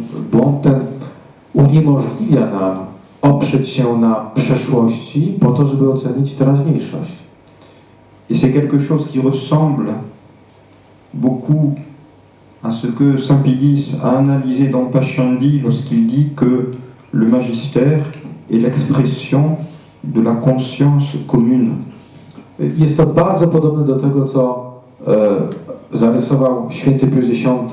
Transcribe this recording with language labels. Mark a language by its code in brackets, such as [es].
[pl] Błąd ten uniemożliwia nam oprzeć się na przeszłości po to, żeby ocenić teraźniejszość. [fr] Et c'est quelque chose qui ressemble beaucoup à ce que Saint Pidis a analysé dans Pascendi lorsqu'il dit que le magistère est l'expression de la conscience commune. [pl] Jest to bardzo podobne do tego, co zarysował święty Pius X